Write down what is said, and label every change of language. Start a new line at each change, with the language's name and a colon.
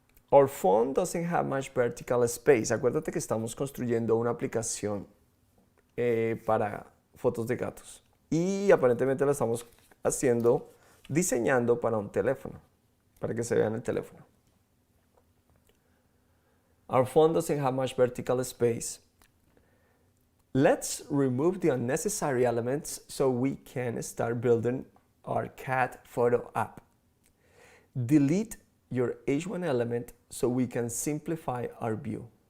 English: Our phone doesn't have much vertical space.
Spanish: Acuérdate que estamos construyendo una aplicación para fotos de gatos. Y aparentemente la estamos diseñando para un teléfono, para que se vea en el teléfono.
English: Our phone doesn't have much vertical space. Let's remove the unnecessary elements so we can start building our cat photo app. Delete your H1 element so we can simplify our view.